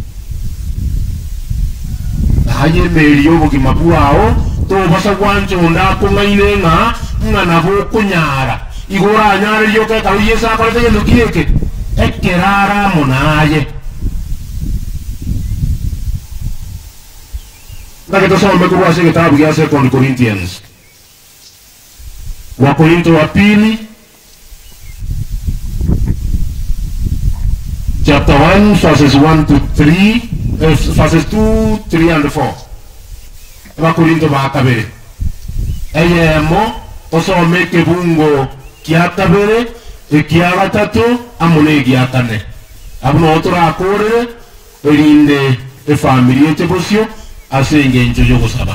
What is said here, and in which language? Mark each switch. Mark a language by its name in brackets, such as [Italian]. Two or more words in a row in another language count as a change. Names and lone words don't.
[Gusii] naye emeri y'obugima bwao tobasa gwanchonda akung'aine ng'ana bokunyara igora anyara ryoke karu Yesu akorete gintu kieke ekerara munaye ndake tusome kurwase kitabu kia 2 Corinthians [Swahili] Wakorinto wa pili [English] chapter 1 verses 1 to 3 verses 2, 3 and 4 [Gusii] Wakorinto wa kabere eyemo tosome kebungo kia kabere kia gatatu amune kia kane abuno turakorere erinde efamily etebosio asenge njojo gusaba